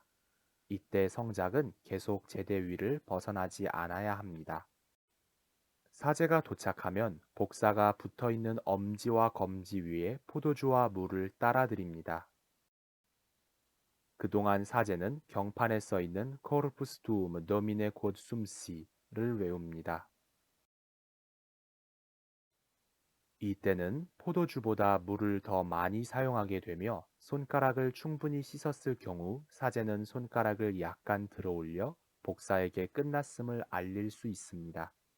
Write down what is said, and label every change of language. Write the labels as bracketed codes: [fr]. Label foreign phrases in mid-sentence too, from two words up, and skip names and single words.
[ko] 이때 성작은 계속 제대 위를 벗어나지 않아야 합니다. 사제가 도착하면 복사가 붙어있는 엄지와 검지 위에 포도주와 물을 따라드립니다. 그동안 사제는 경판에 써있는 [la] Corpus tuum Domine quod sum si [ko] 를 외웁니다. 이때는 포도주보다 물을 더 많이 사용하게 되며 손가락을 충분히 씻었을 경우 사제는 손가락을 약간 들어 올려 복사에게 끝났음을 알릴 수 있습니다.